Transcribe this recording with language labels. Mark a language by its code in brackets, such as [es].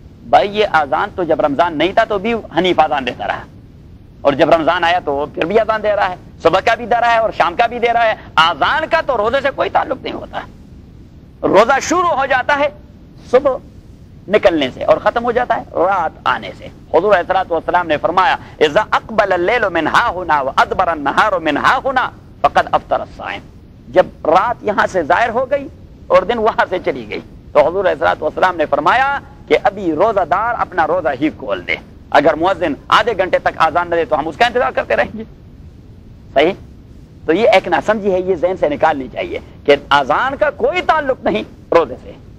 [ur] بھائی یہ اذان تو جب رمضان نہیں تھا تو بھی حنیف اذان دیتا رہا، اور جب رمضان آیا تو وہ پھر بھی اذان دے رہا ہے، صبح کا بھی دے رہا ہے اور شام کا بھی دے رہا ہے. اذان کا تو روزے سے کوئی تعلق نہیں ہوتا. روزہ شروع ہو جاتا ہے صبح نکلنے سے اور ختم ہو جاتا ہے رات آنے سے. [ar] حضور علیہ الصلوۃ والسلام نے فرمایا اذا اقبل الليل من ها هنا وادبر النهار من ها هنا فقد افطر الصائم. [ur] جب رات یہاں سے ظاہر ہو گئی اور دن وہاں سے چلی گئی تو حضور علیہ الصلوۃ والسلام نے فرمایا کہ ابھی روزہ دار اپنا روزہ ہی کھول دے. اگر مؤذن آدھے گھنٹے تک آزان نہ دے تو ہم اس کا انتظار کرتے رہیں گے. صحیح. تو یہ ایک ناسمجھی ہے، یہ ذہن سے نکالنی چاہیے کہ آزان کا کوئی تعلق نہیں روزے سے.